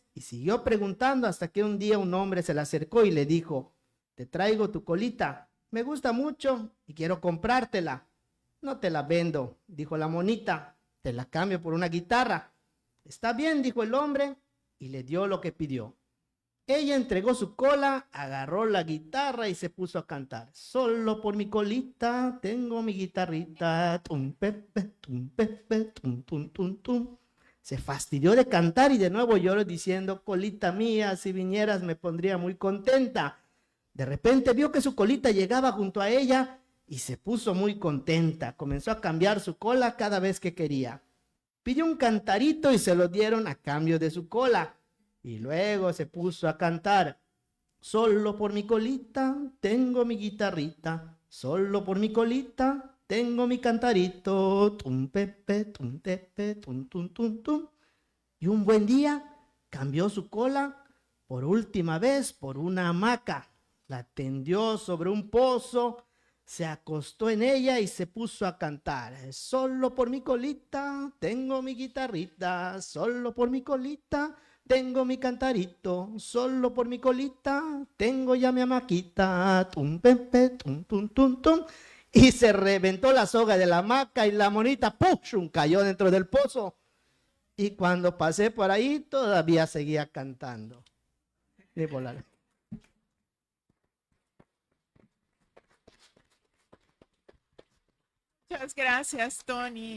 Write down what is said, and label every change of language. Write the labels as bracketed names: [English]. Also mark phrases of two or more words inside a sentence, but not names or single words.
[Spanish] Y siguió preguntando hasta que un día un hombre se le acercó y le dijo: te traigo tu colita, me gusta mucho y quiero comprártela. No te la vendo, dijo la monita, te la cambio por una guitarra. Está bien, dijo el hombre, y le dio lo que pidió. Ella entregó su cola, agarró la guitarra y se puso a cantar. Solo por mi colita tengo mi guitarrita. Tum, pepe, tum, pepe, tum, tum, tum, tum. Se fastidió de cantar y de nuevo lloró diciendo: colita mía, si vinieras me pondría muy contenta. De repente vio que su colita llegaba junto a ella y se puso muy contenta. Comenzó a cambiar su cola cada vez que quería. Pidió un cantarito y se lo dieron a cambio de su cola. Y luego se puso a cantar: solo por mi colita tengo mi guitarrita, solo por mi colita tengo mi cantarito, tum pepe, tum tepe, tum tum tum tum. Y un buen día cambió su cola por última vez por una hamaca, la tendió sobre un pozo, Se acostó en ella y se puso a cantar. Solo por mi colita tengo mi guitarrita, solo por mi colita tengo mi cantarito, solo por mi colita tengo ya mi hamaquita. Tum, pepe, tum, tum, tum, tum. Y se reventó la soga de la hamaca y la monita ¡pum! Cayó dentro del pozo. Y cuando pasé por ahí todavía seguía cantando. Y volar. Muchas gracias, Tony.